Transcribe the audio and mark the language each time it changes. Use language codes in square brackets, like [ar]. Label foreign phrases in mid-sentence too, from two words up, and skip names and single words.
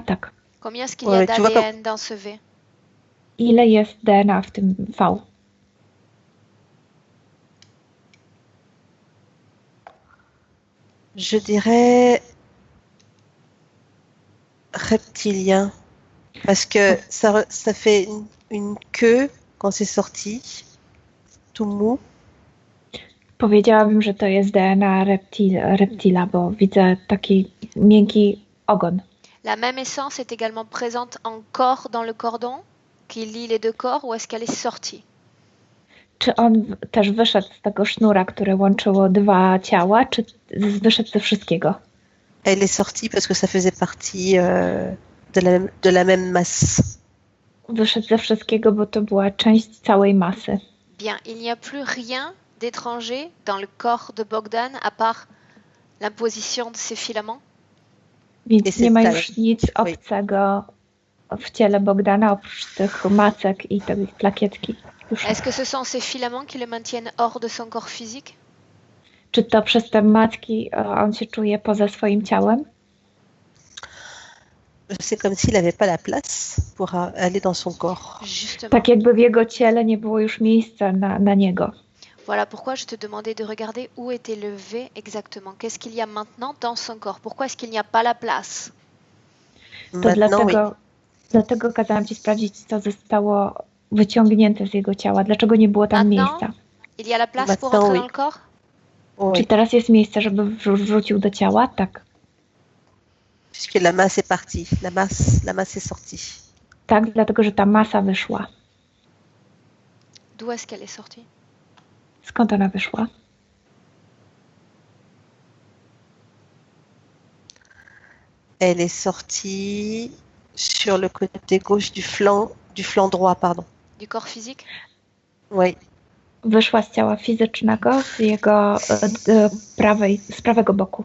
[pl] Tak. [fr] Combien est-ce qu'il y a d'ADN dans ce V? [pl] Ile jest DNA w tym V? [fr] Je dirais reptilien. Parce que ça fait une queue quand c'est sorti, tout mou. [pl] Powiedziałabym, że to jest DNA reptila, bo widzę taki miękki ogon. [fr] La même essence est également présente encore dans le cordon qui lie les deux corps ou est-ce qu'elle est sortie? [pl] Czy on też wyszedł z tego sznura, które łączyło dwa ciała, czy wyszedł ze wszystkiego? [fr] Elle est sortie parce que ça faisait partie de la même masse. [pl] Wyszedł ze wszystkiego, bo to była część całej masy. [fr] Bien, il n'y a plus rien d'étranger dans le corps de Bogdan à part l'imposition de ces filaments? [pl] Więc nie ma już nic obcego w ciele Bogdana oprócz tych macek i tej plakietki. [fr] Est-ce que ce sont ces filaments qui le maintiennent hors de son corps physique? [pl] Czy to przez te macki on się czuje poza swoim ciałem? [fr] C'est comme s'il n'avait pas la place pour aller dans son corps. Justement. [pl] Tak jakby w jego ciele nie było już miejsca na niego. [fr] Voilà pourquoi je te demandais de regarder où était le V exactement. Qu'est-ce qu'il y a maintenant dans son corps? Pourquoi est-ce qu'il n'y a pas la place? [pl] To dlatego kazałam ci sprawdzić, co zostało wyciągnięte z jego ciała. Dlaczego nie było tam miejsca? [fr] Il y a la place pour entrer dans le corps? [pl] Czy teraz jest miejsce, żeby wrzucił do ciała? Tak. [fr] Puisque la masse est partie, la masse est sortie. [pl] Tak, dlatego że ta masa wyszła. [fr] D'où est-ce qu'elle est sortie? [pl] Skąd ona wyszła? [fr] Elle est sortie sur le côté gauche du flanc droit, pardon. Du corps physique? Oui. [pl] Wyszła z ciała fizycznego, z jego z prawego boku.